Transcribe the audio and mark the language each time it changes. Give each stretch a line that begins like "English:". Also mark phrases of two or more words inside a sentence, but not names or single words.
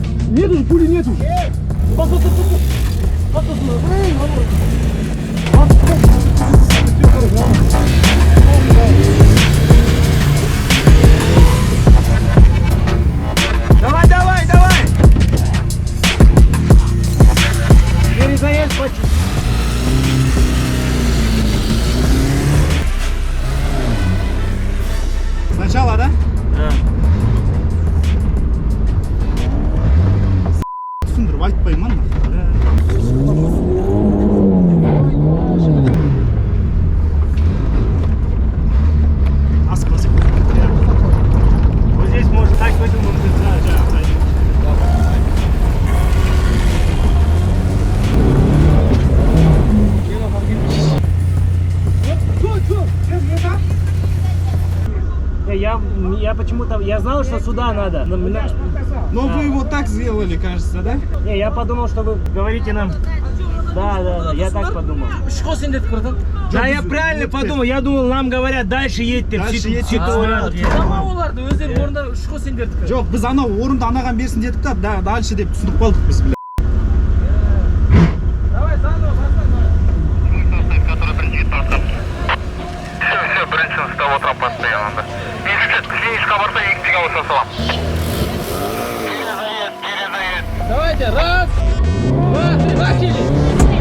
Russian: Нету же, пули нету! Постой! Давай! Перезаезд почти. Сначала, да? Да.
Kazakh: Түсіндіріп айтпаймын. Асып.
Russian: Вот здесь может так выдумать. Я почему-то, я знал, что сюда надо. Но вы его так сделали, кажется, да? Не, я подумал, что вы говорите нам. Да, я так подумал. Да, я правильно подумал. Я думал, нам говорят, дальше едьте.
Kazakh: Жоқ, біз анау орынды анаған берсін дедік та, дальше деп түсініп қалдық біз.
Russian: Давай, заново, Все,
Kazakh: бірінші став отырам
Russian: постоянно, да.
Kazakh: Клиничка барса, екіншіге ауыса салам.
Russian: Давайте, раз, два, три, начали!